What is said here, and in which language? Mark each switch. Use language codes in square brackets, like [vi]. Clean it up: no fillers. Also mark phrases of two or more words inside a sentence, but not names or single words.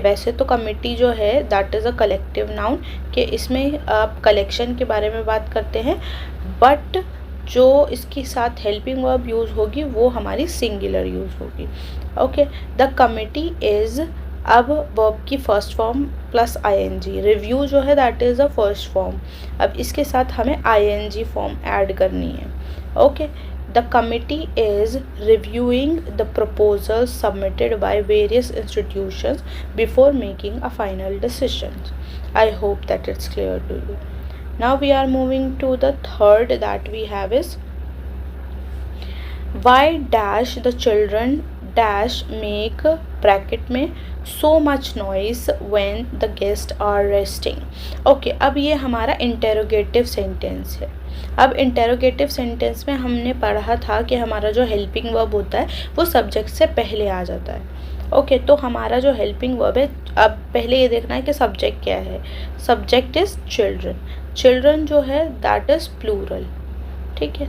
[hi] वैसे तो कमेटी जो है [en] that is a collective noun, [hi] कि इसमें आप कलेक्शन के बारे में बात करते हैं, बट जो इसके साथ [en] helping verb [hi] यूज़ होगी वो हमारी [en] singular use [hi] होगी, ओके। [en] The committee is, [hi] अब वर्ब की [en] first form plus ING, [hi] रिव्यू जो है [en] that is a first form, [hi] अब इसके साथ हमें [en] ING form add [hi] करनी है, ओके। [en] The committee is reviewing the proposals submitted by various institutions before making a final decision. I hope that it's clear to you. Now we are moving to the third that we have is, why dash the children dash make bracket में so much noise when the guests are resting. [hi] Okay, अब ये हमारा [en] interrogative sentence [hi] है। अब [en] interrogative sentence [hi] में हमने पढ़ा था कि हमारा जो [en] helping verb [hi] होता है वो सब्जेक्ट से पहले आ जाता है, ओके। तो हमारा जो [en] helping verb [hi] है, अब पहले ये देखना है कि सब्जेक्ट क्या है। [en] subject is children [hi] जो है [en] that is plural, [hi] ठीक है।